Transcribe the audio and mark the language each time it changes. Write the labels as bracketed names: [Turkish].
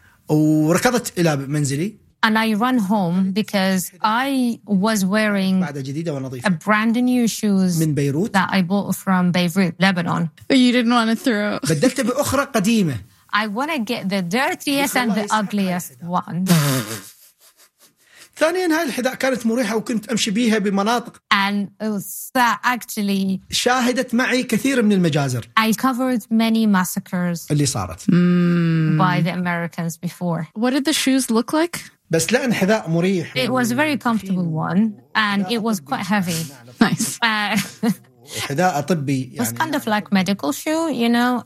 [English] And I run home because I was wearing a brand new shoes that I bought from Beirut, Lebanon. You didn't want to throw. I want to get the dirtiest and the ugliest one. [Arabic] ثانياً هاي الحذاء كانت مريحة وكنت أمشي بيها بمناطق. [English] And actually, [Arabic] شاهدت معي كثير من المجازر. [English] I covered many massacres [Arabic] اللي صارت [English] by the Americans before. What did the shoes look like? [Arabic] بس لأن حذاء مريح. [English] It was a very comfortable one and it was quite heavy. Nice. It was kind of like medical shoe, you know,